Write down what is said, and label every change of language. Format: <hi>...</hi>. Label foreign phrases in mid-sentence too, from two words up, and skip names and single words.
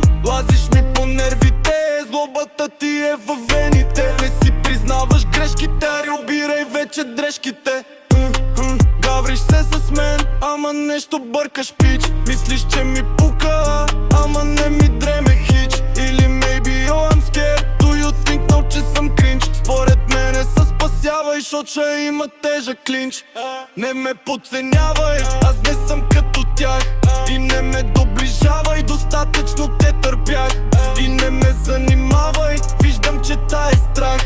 <bg>Лазиш ми по нервите, злобата ти е във вените. Не си признаваш грешките, обирай вече дрежките. Гавриш се с мен, ама нещо бъркаш пич. Мислиш, че ми пука, ама не ми дреме хич.</bg> <en>Или maybe oh I'm scared, do you think now,</en> <bg>че съм кринч? Според мене се спасявай, шот ще има тежък клинч. Не ме подценявай, аз не съм като тях. И не ме доближавай, достатъчно те търпях. И не ме занимавай, виждам, че та е страх.</bg>